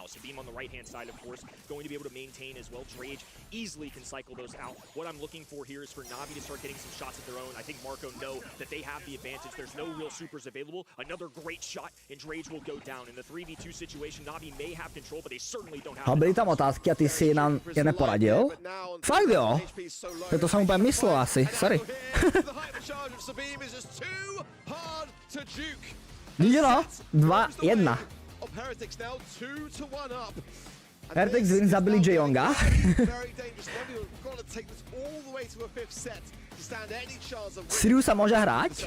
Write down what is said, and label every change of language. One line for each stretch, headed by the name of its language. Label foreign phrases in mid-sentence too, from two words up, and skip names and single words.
English: Sabim on the right-hand side, of course, going to be able to maintain as well. Drage easily can cycle those out. What I'm looking for here is for Navi to start getting some shots of their own. I think Marco know that they have the advantage. There's no real supers available. Another great shot, and Drage will go down. In the 3v2 situation, Navi may have control, but they certainly don't have.
Czech: Byli tam otázky a ty si nám je neporadil? Fakt jo?
Slovak: To som úplne myslel asi, sorry. Vidíte no? 2-1. Heretics win zabili Jae-Yonga. Sirius sa môže hrať?